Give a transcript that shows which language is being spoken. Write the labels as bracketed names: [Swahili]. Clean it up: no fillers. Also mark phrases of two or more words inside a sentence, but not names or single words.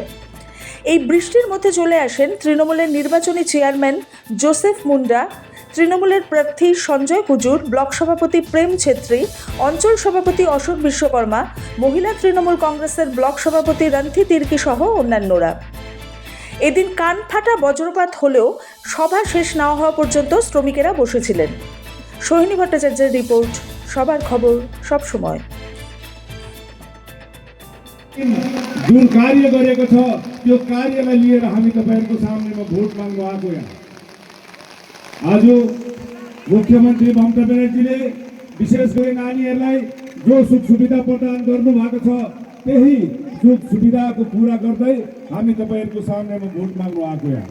[Bangla] এই বৃষ্টির মধ্যে চলে আসেন তৃণমূলের নির্বাচনী চেয়ারম্যান জোসেফ মুন্ডা, তৃণমূলের প্রার্থী সঞ্জয় কুজুর, ব্লক সভাপতি প্রেম ছেত্রী, অঞ্চল সভাপতি অশোক বিশ্বকর্মা, মহিলা তৃণমূল কংগ্রেসের ব্লক সভাপতি রন্থি তির্কি সহ অন্যান্যরা। এদিন কান ফাটা বজ্রপাত হলেও সভা শেষ না হওয়া পর্যন্ত শ্রমিকেরা বসেছিলেন। সোহিনী ভট্টাচার্যের রিপোর্ট, সবার খবর সব সময়। [Nepali] जुन कार्य गरेको छ त्यो कार्यलाई लिएर हामी तपाईहरुको सामनेमा भोट माग्न आएको यहाँ। आज मुख्यमन्त्री ममता ब्यानर्जीले विशेष गरी नानीहरूलाई जो सुख सुविधा प्रदान गर्नु भएको छ त्यही सुख सुविधाको पूरा गर्दै हामी तपाईहरुको सामनेमा भोट माग्न आएको यहाँ।